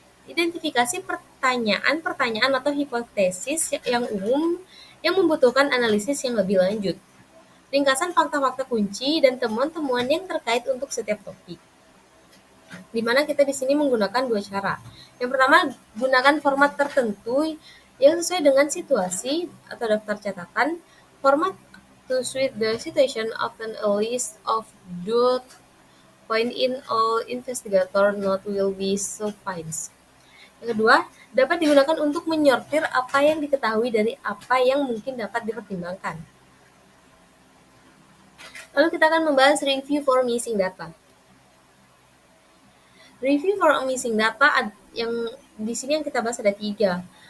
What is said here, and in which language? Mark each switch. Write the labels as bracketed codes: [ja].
[id] Identifikasi pertanyaan-pertanyaan atau hipotesis yang umum yang membutuhkan analisis yang lebih lanjut. Ringkasan fakta-fakta kunci dan temuan-temuan yang terkait untuk setiap topik. Di mana kita di sini menggunakan dua cara. Yang pertama, gunakan format tertentu yang sesuai dengan situasi atau daftar catatan. [en] Format to suit the situation often a list of dot point in all investigator note will be suffice. [id] Yang kedua, dapat digunakan untuk menyortir apa yang diketahui dari apa yang mungkin dapat dipertimbangkan. Lalu kita akan membahas [en] review for missing data. Review for missing data [id] yang di sini yang kita bahas ada 3.